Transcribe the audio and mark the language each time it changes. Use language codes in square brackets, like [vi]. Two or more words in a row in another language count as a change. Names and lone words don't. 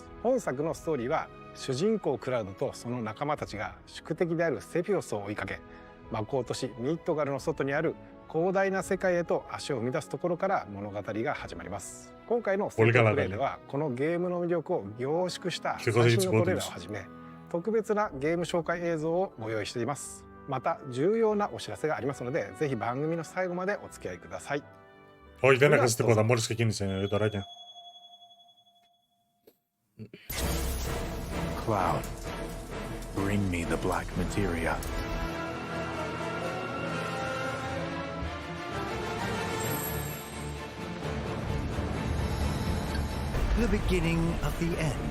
[ja] 本作のストーリーは主人公クラウドとその仲間たちが宿敵であるセフィオスを追いかけ、魔法都市ミッドガルの外にある広大な世界へと足を踏み出すところから物語が始まります。今回のステートプレイではこのゲームの魅力を凝縮した最新のトレーラーをはじめ特別なゲーム紹介映像をご用意しています。また重要なお知らせがありますので、ぜひ番組の最後までお付き合いください。 [el] Όχι, δεν έχασε τίποτα, μόλις ξεκίνησε τωράκια. [en] Cloud, bring me the black materia. The beginning of the end.